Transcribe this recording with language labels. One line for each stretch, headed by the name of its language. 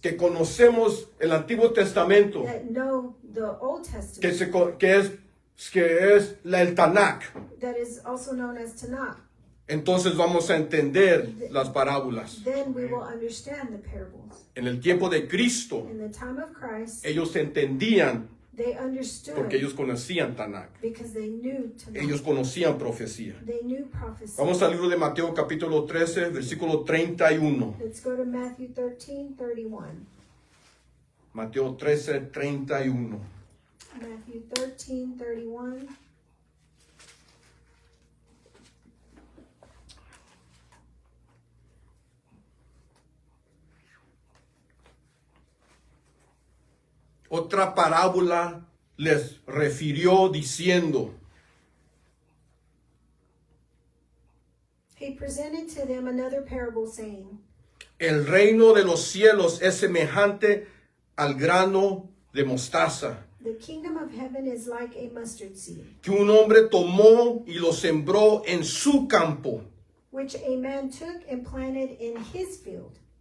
Spanish: que conocemos el Antiguo Testamento,
English: that know the Old
Spanish: que,
English: Testament,
Spanish: que es el Tanakh,
English: that is also known as Tanakh,
Spanish: entonces vamos a entender las parábolas.
English: then we will understand the parables.
Spanish: En el tiempo de Cristo,
English: In the time of Christ,
Spanish: ellos entendían
English: they understood
Spanish: porque ellos conocían Tanakh.
English: because they knew Tanakh.
Spanish: Ellos conocían profecía.
English: They knew prophecy.
Spanish: Vamos al libro de Mateo capítulo 13, versículo 31.
English: Let's go to Matthew 13:31.
Spanish: Mateo 13, 31.
English: Matthew 13:31.
Spanish: Otra parábola les refirió diciendo,
English: He presented to them another parable, saying,
Spanish: el reino de los cielos es semejante al grano de mostaza,
English: The kingdom of heaven is like a mustard seed,
Spanish: que un hombre tomó y lo sembró en su campo.
English: which a man took and planted in his field.